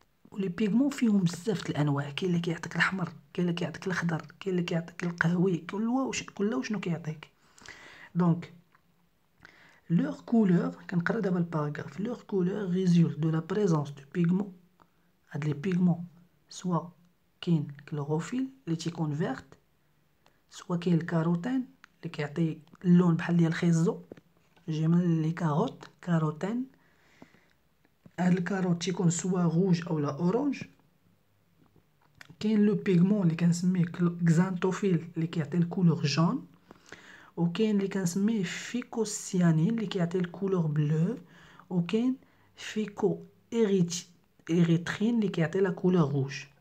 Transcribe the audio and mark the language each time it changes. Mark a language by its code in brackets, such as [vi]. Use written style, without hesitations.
[ar] ولي بيغمون فيهم بزاف د الانواع، كاين اللي كيعطيك الاحمر، كاين اللي كيعطيك الاخضر، كاين اللي كيعطيك القهوي، كل وشنو كيعطيك. دونك [fr] leur couleur [ar] كنقرا دابا الباراغراف. [fr] leur couleur résulte de la présence de pigments. [ar] هاد لي بيغمون سوا كاين كلوروفيل اللي تيكون فيرت، سوا كاين الكاروتين اللي كيعطي اللون بحال ديال الخيزو، جي من لي كاروت كاروتين. هاد الكاروت تيكون سوا روج اولا اورانج. كاين لو بيغمون اللي كنسميه كزانتوفيل اللي كيعطي الكولور جون، وكاين اللي كنسميه فيكوسيانين اللي كيعطي الكولور بلو، وكاين فيكو إريترين اللي كيعطي لا كولور روج.